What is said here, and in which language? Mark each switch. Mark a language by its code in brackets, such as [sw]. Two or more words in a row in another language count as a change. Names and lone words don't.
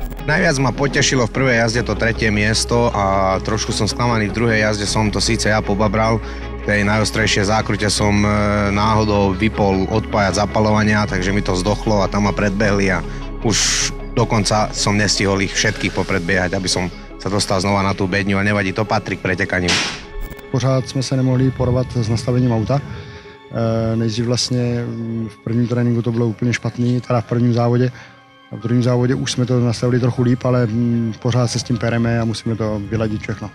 [sk] Najviac ma potešilo v prvej jazde to 3. miesto a trošku som sklamaný, v druhej jazde som to síce ja pobabral, v tej najostrejšej zákrute som náhodou vypol odpájať zapaľovania, takže mi to zdochlo a tam ma predbehli a už dokonca som nestihol ich všetkých popredbiehať, aby som sa dostal znova na tú bedňu a nevadí, to patrí k pretekaniu. [cs] Pořád jsme se nemohli porovat s nastavením auta. Nejdřív vlastně v prvním tréninku to bylo úplně špatný, teda v prvním závodě. A v druhém závodě už jsme to nastavili trochu líp, ale pořád se s tím pereme a musíme to vyladit všechno.